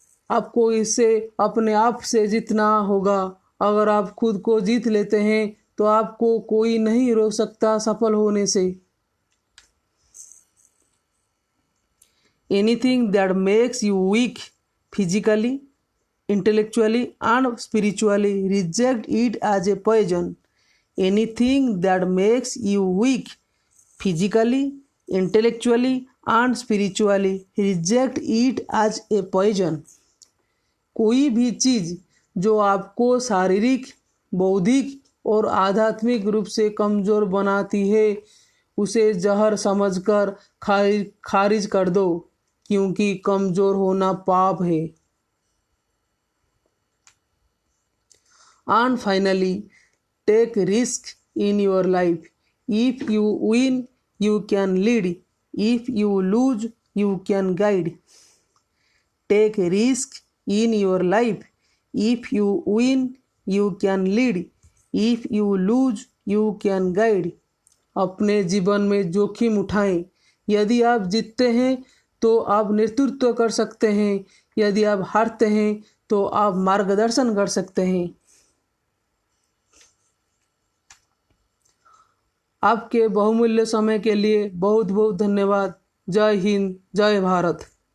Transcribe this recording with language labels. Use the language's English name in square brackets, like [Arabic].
[Hindi] आपको इसे अपने आप से जीतना होगा। अगर आप खुद को जीत लेते हैं तो आपको कोई नहीं रोक सकता सफल होने से। [English] Anything that makes you weak physically, intellectually and spiritually, reject it as a poison. Anything that makes you weak physically, intellectually and spiritually, reject it as a poison. [Hindi] कोई भी चीज़ जो आपको शारीरिक, बौद्धिक और आध्यात्मिक रूप से कमज़ोर बनाती है, उसे जहर समझकर खारिज कर दो, क्योंकि कमज़ोर होना पाप है। [English] And finally, take risk in your life. If you win, you can lead. If you lose, you can guide. Take risk in your life. If you win, you can lead. If you lose, you can guide. [Hindi] अपने जीवन में जोखिम उठाएं। यदि आप जीतते हैं तो आप नेतृत्व कर सकते हैं, यदि आप हारते हैं तो आप मार्गदर्शन कर सकते हैं। आपके बहुमूल्य समय के लिए बहुत बहुत धन्यवाद। जय हिंद, जय भारत।